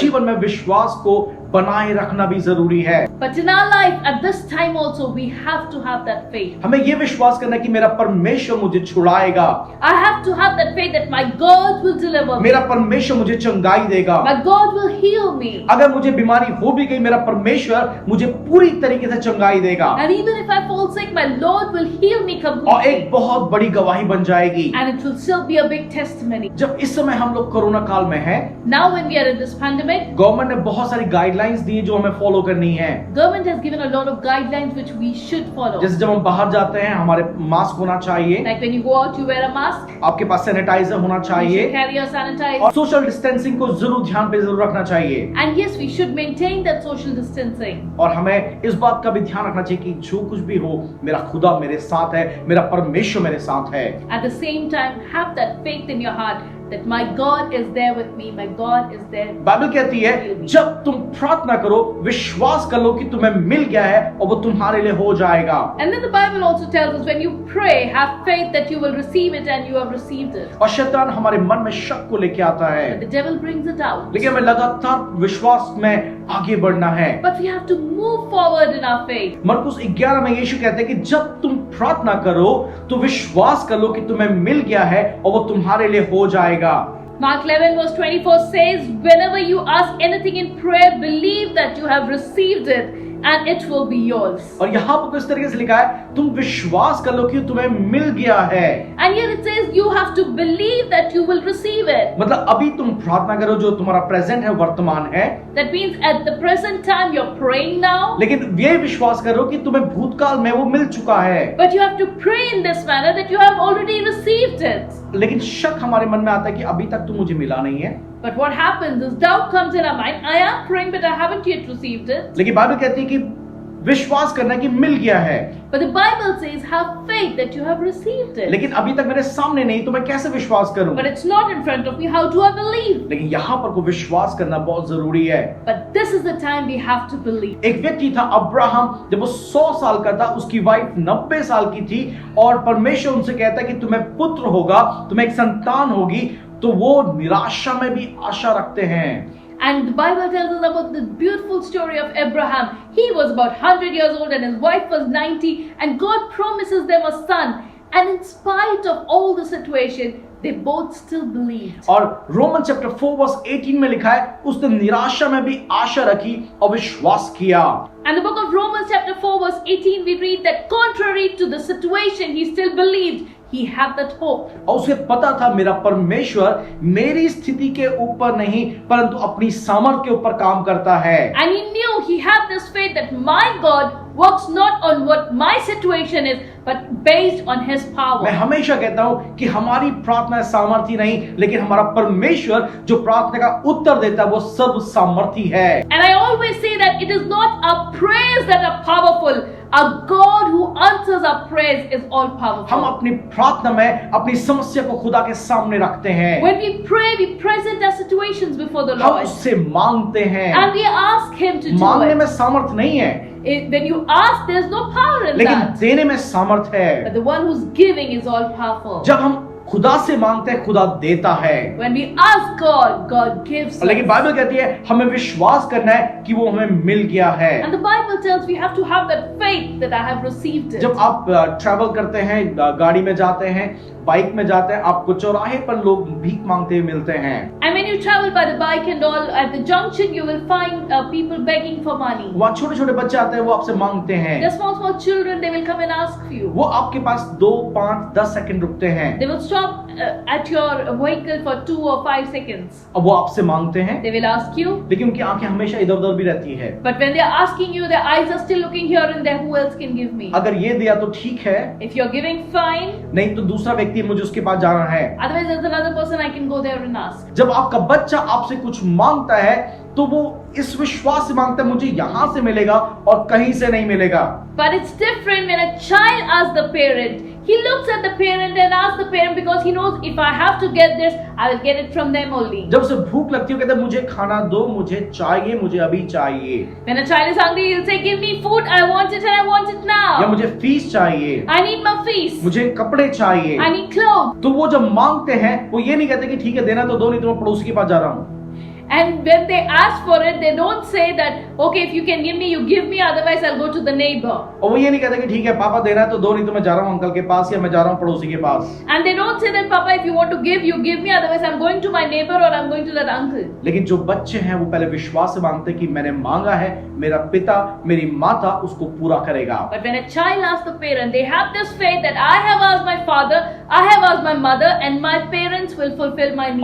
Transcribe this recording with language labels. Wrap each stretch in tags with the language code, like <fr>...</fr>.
<hi>जीवन में विश्वास को बनाए रखना भी जरूरी है।</hi> <en>But in our life, at this time also, we have to have that faith.</en> <hi>हमें ये विश्वास करना है कि मेरा परमेश्वर मुझे छुड़ाएगा,</hi> <en>I have to have that faith that my God will deliver me.</en> <hi>मेरा परमेश्वर मुझे चंगाई देगा।</hi> <en>My God will heal me.</en> <hi>अगर मुझे बीमारी हो भी गई, मेरा परमेश्वर मुझे पूरी तरीके से चंगाई देगा,</hi> <en>And even if I fall sick, my Lord will heal me</en> <hi>और</hi> <en>completely.</en> <hi>एक बहुत बड़ी गवाही बन जाएगी।</hi> <en>And it will still be a big testimony.</en> <hi>जब इस समय हम लोग कोरोना काल में हैं,</hi> <en>Now when we are in this pandemic,</en> <hi>government ने बहुत सारी गाइडलाइंस दी है जो हमें फॉलो करनी है।</hi> <en>government has given a lot of guidelines which we should follow.</en> <hi>जैसे जब हम बाहर जाते हैं, हमारे मास्क होना चाहिए,</hi> <en>Like when you go out, you wear a mask.</en> <hi>आपके पास सैनिटाइजर होना</hi> <en>You should</en> <hi>चाहिए,</hi> <en>carry a sanitizer.</en> <hi>और सोशल डिस्टेंसिंग को जरूर ध्यान पे जरूर रखना चाहिए।</hi> <en>And yes, we should maintain that social distancing.</en> <hi>और हमें इस बात का भी ध्यान रखना चाहिए कि जो कुछ भी हो, मेरा खुदा मेरे साथ है, मेरा परमेश्वर मेरे साथ है।</hi> <en>At the same time, have that faith in your heart that my God is there with me. My God is there.</en> <hi>Bible कहती है, जब तुम प्रार्थना करो, विश्वास कर लो कि तुम्हें मिल गया है और वो तुम्हारे लिए हो जाएगा।</hi> <en>And then the Bible also tells us when you pray, have faith that you will receive it and you have received it.</en> <hi>और शैतान हमारे मन में शक को लेके आता है,</hi> <en>But the devil brings it out.</en> <hi>लेकिन हमें लगातार विश्वास में आगे बढ़ना है।</hi> <en>But we have to move forward in our faith.</en> <hi>मरकुस 11 में यीशु कहते हैं कि जब तुम प्रार्थना करो तो विश्वास कर लो कि तुम्हें मिल गया है और वो तुम्हारे लिए हो जाएगा।</hi> <en>Mark 11 verse 24 says, whenever you ask anything in prayer, believe that you have received it and it will be yours.</en> <hi>और यहाँ पर इस तरीके से लिखा है, तुम विश्वास कर लो कि तुम्हें मिल गया है।</hi> <en>And here it says you have to believe that you will receive it.</en> <hi>मतलब अभी तुम प्रार्थना करो, जो तुम्हारा प्रेजेंट है, वर्तमान है,</hi> <en>That means at the present time you're praying now,</en> <hi>लेकिन ये विश्वास करो कि तुम्हें भूतकाल में वो मिल चुका है।</hi> <en>but you have to pray in this manner that you have already received it.</en> <hi>लेकिन शक हमारे मन में आता है कि अभी तक तो मुझे मिला नहीं है।</hi> <en>But what happens is doubt comes in our mind. I am praying but I haven't yet received it.</en> <hi>लेकिन बाइबल कहती है कि विश्वास करना कि मिल गया है,</hi> <en>But the Bible says have faith that you have received it.</en> <hi>लेकिन अभी तक मेरे सामने नहीं, तो मैं कैसे विश्वास करूं?</hi> <en>But it's not in front of me. How do I believe?</en> <hi>लेकिन यहाँ पर को विश्वास करना बहुत जरूरी है।</hi> <en>But this is the time we have to believe.</en> <hi>एक व्यक्ति था अब्राहम, जब वो 100 साल का था, उसकी वाइफ 90 साल की थी, और परमेश्वर उनसे कहता है कि तुम्हें पुत्र होगा, तुम्हें एक संतान होगी, तो वो निराशा में भी आशा रखते हैं।</hi> <en>And the Bible tells us about the beautiful story of Abraham. He was about 100 years old and his wife was 90, and God promises them a son. And in spite of all the situation, they both still believed.</en> <hi>और Roman chapter 4 verse 18 में लिखा है, उसने निराशा में भी आशा रखी और विश्वास किया।</hi> <en>And the book of Romans chapter 4 verse 18 we read that contrary to the situation he still believed. He had that hope.</en> <hi>और उसे पता था मेरा परमेश्वर मेरी स्थिति के ऊपर नहीं परंतु अपनी सामर्थ के ऊपर काम करता है।</hi> <en>And he knew he had this faith that my God works not on what my situation is but based on his</en> <hi>मैं</hi> <en>power.</en> <hi>हमेशा कहता हूँ कि हमारी प्रार्थना सामर्थी नहीं, लेकिन हमारा परमेश्वर जो प्रार्थना का उत्तर देता है वो सर्व सामर्थी है।</hi> <en>And I always say that it is not our prayers that are powerful. Our God who answers our prayers is all</en> <hi>हम</hi> <en>powerful.</en> <hi>अपनी प्रार्थना में अपनी समस्या को खुदा के सामने रखते हैं,</hi> <en>When we pray, we present our situations before the</en> <hi>हम</hi> <en>Lord.</en> <hi>उससे मांगते हैं।</hi> <en>And we ask him to do</en> <hi>मांगने</hi> <en>it.</en> <hi>में सामर्थ नहीं है,</hi> <en>When you ask, there's no power in</en> <hi>लेकिन</hi> <en>that.</en> <hi>देने में सामर्थ है।</hi> <en>But the one who's giving is all powerful.</en> <hi>जब हम खुदा से मांगते हैं, खुदा देता है।</hi> <en>When we ask God, God gives</en> <hi>लेकिन</hi> <en>us.</en> <hi>बाइबल कहती है हमें विश्वास करना है कि वो हमें मिल गया है।</hi> <en>And the Bible tells we have to have that faith that I have received it.</en> <hi>जब आप ट्रैवल करते हैं, गाड़ी में जाते हैं, बाइक में जाते हैं, आपको चौराहे पर लोग भीख मांगते हुए मिलते हैं।</hi> <en>And when you travel by the bike and all, at the junction you will find people begging for money.</en> <hi>वहाँ छोटे छोटे बच्चे आते हैं, वो आपसे मांगते हैं।</hi> <en>The small children, they will come and ask you.</en> <hi>वो आपके पास 2, 5, 10 सेकंड रुकते हैं,</hi> <en>They will stop stop at your vehicle for 2 or 5 seconds.</en> <hi>अब वो आपसे मांगते हैं,</hi> <en>They will ask you.</en> <hi>लेकिन उनकी आंखें हमेशा इधर उधर भी रहती है।</hi> <en>But when they are asking you, their eyes are still looking here and there. Who else can give me?</en> <hi>अगर ये दिया तो ठीक है,</hi> <en>If you're giving, fine.</en> <hi>नहीं तो दूसरा व्यक्ति मुझे उसके पास जाना है।</hi> <en>Otherwise, there's another person I can go there and ask.</en> <hi>जब आपका बच्चा आपसे कुछ मांगता है तो वो इस विश्वास से मांगता है मुझे यहां से मिलेगा और कहीं से नहीं मिलेगा।</hi> <en>But it's different when a child asks the parent. He looks at the parent and asks the parent because he knows if I have to get this, I will get it from them only.</en> <hi>जब उसे भूख लगती है कहता है मुझे खाना दो, मुझे चाहिए, मुझे अभी चाहिए।</hi> <en>When a child is hungry, he'll say, "Give me food. I want it and I want it</en> <hi>या</hi> <en>now.</en> <hi>मुझे फीस चाहिए,</hi> <en>I need my feast.</en> <hi>मुझे कपड़े चाहिए।</hi> <en>I need clothes."</en> <hi>तो वो जब मांगते हैं वो ये नहीं कहते कि ठीक है देना तो दो, नहीं तो मैं पड़ोसी के पास जा रहा हूँ।</hi> <en>And when they ask for it, they don't say that, "Okay, if you can give me, you give me. Otherwise, I'll go to the neighbor."</en> <hi>और वो ये नहीं कहते कि ठीक है पापा देना है तो दो, नहीं तो मैं जा रहा हूँ अंकल के पास या मैं जा रहा हूँ पड़ोसी के पास।</hi> <en>And they don't say that, "Papa, if you want to give, you give me. Otherwise, I'm going to my neighbor or I'm going to that uncle."</en> <hi>लेकिन जो बच्चे हैं वो पहले विश्वास से मांगते हैं कि मैंने मांगा है, मेरा पिता मेरी माता उसको पूरा करेगा।</hi> <en>But when a child asks the parent, they have this faith that I have asked my father, I have asked my mother, and my parents will fulfill my</en>